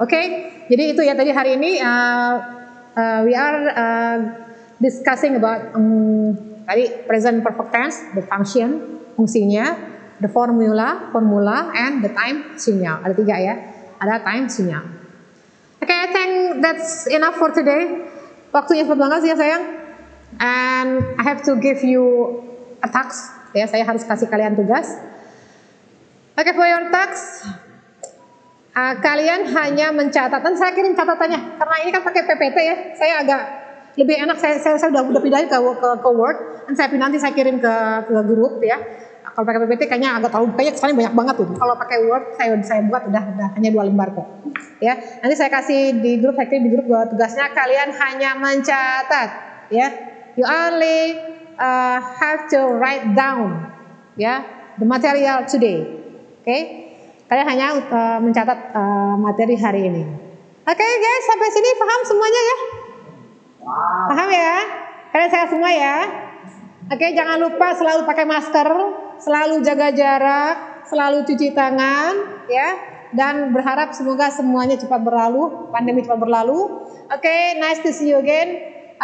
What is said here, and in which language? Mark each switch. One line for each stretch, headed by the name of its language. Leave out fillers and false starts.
Indonesian: Oke, jadi itu ya tadi hari ini
English: we are discussing about tadi present perfect tense, the function, fungsinya, the formula, and the time
Indonesian: sinyal. Ada 3 ya. Ada time sinyal. Oke,
English: I think that's enough for today.
Indonesian: Waktunya cepet banget sih ya sayang.
English: And I have to give you a task.
Indonesian: Ya, saya harus kasih kalian tugas. Oke,
English: for your task,
Indonesian: kalian hanya mencatat. Dan saya kirim catatannya karena ini kan pakai PPT ya. Saya agak lebih enak. Saya udah pindahin ke Word. Dan nanti saya kirim ke grup ya. Kalau pakai PPT kayaknya agak terlalu kesannya banyak banget tuh. Kalau pakai Word saya buat udah hanya 2 lembar kok. Ya, nanti saya kasih di grup. Saya kirim di grup tugasnya kalian hanya mencatat.
English: Ya, you only have to write down ya the material today.
Indonesian: Oke, kalian hanya mencatat materi hari ini. Oke guys, sampai sini paham semuanya ya? Paham ya? Kalian sehat semua ya? Oke, jangan lupa selalu pakai masker, selalu jaga jarak, selalu cuci tangan, ya. Dan berharap semoga semuanya cepat berlalu, pandemi cepat berlalu.
English: Oke, nice to see you again.